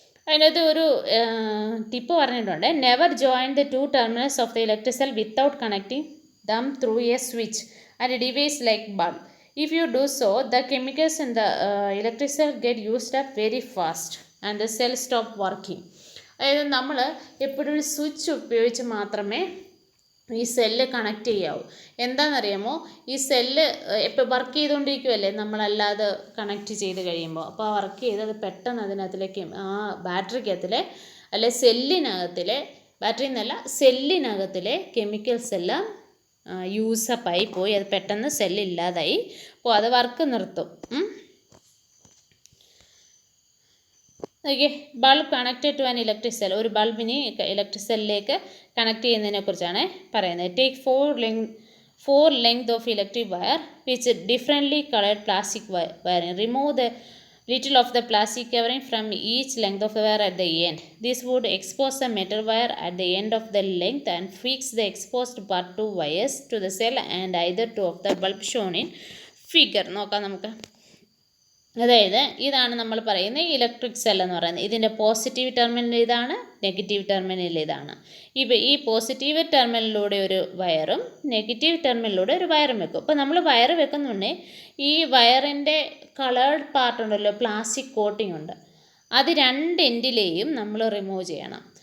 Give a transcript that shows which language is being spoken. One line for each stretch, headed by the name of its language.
Malayalam: അതിനകത്ത് ഒരു ടിപ്പ് പറഞ്ഞിട്ടുണ്ട്.
English: Never join the 2 terminals of the electric cell without connecting them through a switch and device like bulb. If you do so, the chemicals in the electric cell get used up very fast and the cell stop working.
Malayalam: അതായത് നമ്മൾ എപ്പോഴും ഒരു switch ഉപയോഗിച്ച് മാത്രമേ ഈ cell connect ചെയ്യാവൂ. എന്താണെന്നറിയാമോ, ഈ സെല്ല് എപ്പോൾ വർക്ക് ചെയ്തുകൊണ്ടിരിക്കുമല്ലേ നമ്മളല്ലാതെ കണക്ട് ചെയ്ത് കഴിയുമ്പോൾ. അപ്പോൾ ആ വർക്ക് ചെയ്ത് അത് പെട്ടെന്ന് അതിനകത്തിലേക്ക് ആ ബാറ്ററിക്കകത്തിലെ അല്ലെ സെല്ലിനകത്തിലെ, ബാറ്ററി എന്നല്ല സെല്ലിനകത്തിലെ കെമിക്കൽസ് എല്ലാം യൂസപ്പായി പോയി, അത് പെട്ടെന്ന് സെല്ലില്ലാതായി അപ്പോൾ അത് വർക്ക് നിർത്തും. Okay,
English: Bulb connected to an electric cell.
Malayalam: ഒരു ബൾബിനെ ഇലക്ട്രിക് സെല്ലിലേക്ക് കണക്ട് ചെയ്യുന്നതിനെ കുറിച്ചാണ് പറയുന്നത്.
English: Take 4 length of electric wire which differently coloured plastic wiring. Remove the little of the plastic covering from each length of the wire at the end. This would expose the metal wire at the end of the length and fix the exposed part to wires to the cell and either two of the bulb shown in figure.
Malayalam: നോക്കാം നമുക്ക്. അതായത് ഇതാണ് നമ്മൾ പറയുന്ന electric cell എന്ന് പറയുന്നത്. ഇതിൻ്റെ positive terminal ഇതാണ്, നെഗറ്റീവ് ടെർമിനൽ ഇതാണ്. ഈ പോസിറ്റീവ് ടെർമിനലിലൂടെ ഒരു വയറും നെഗറ്റീവ് ടെർമിനലിലൂടെ ഒരു വയറും വെക്കും. അപ്പോൾ നമ്മൾ വയർ വെക്കുന്നുണ്ടെങ്കിൽ ഈ വയറിൻ്റെ കളേർഡ് പാർട്ട് ഉണ്ടല്ലോ, പ്ലാസ്റ്റിക് കോട്ടിംഗ് ഉണ്ട്, അത് 2 എൻഡിലെയും നമ്മൾ റിമൂവ് ചെയ്യണം.